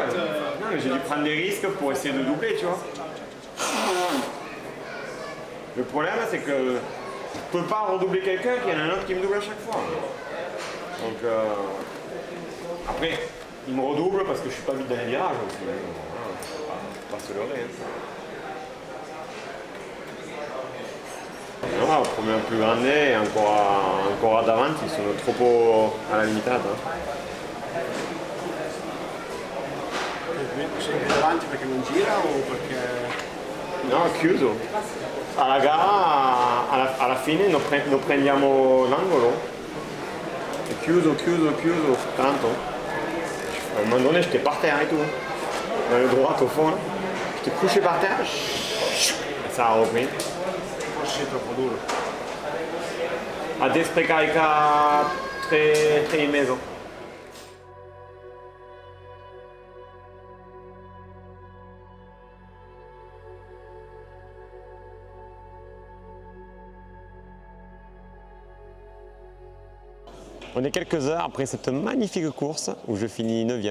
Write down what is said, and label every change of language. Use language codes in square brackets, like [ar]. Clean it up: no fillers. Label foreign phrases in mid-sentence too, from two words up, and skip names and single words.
[fr] Non, mais j'ai dû prendre des risques pour essayer de doubler, tu vois. Le problème, c'est que je peux pas redoubler quelqu'un qu'il y en a un autre qui me double à chaque fois. Donc, après, il me redouble parce que je suis pas vite dans les virages aussi. Faut pas se leurrer. Non, le premier plus grand et [it] ancora davanti, sono troppo alla limitata. Sei davanti perché non gira o perché... No, ho chiuso. Alla gara, alla fine non prendiamo l'angolo. È chiuso, tanto. [fr] À un moment donné, j'étais par terre et tout. Dans le droit au fond, là. J'étais couché par terre. Et ça a repris. [it] Forse sei troppo duro. Adesso carica 3,5. [fr] On est quelques heures après cette magnifique course où je finis 9e.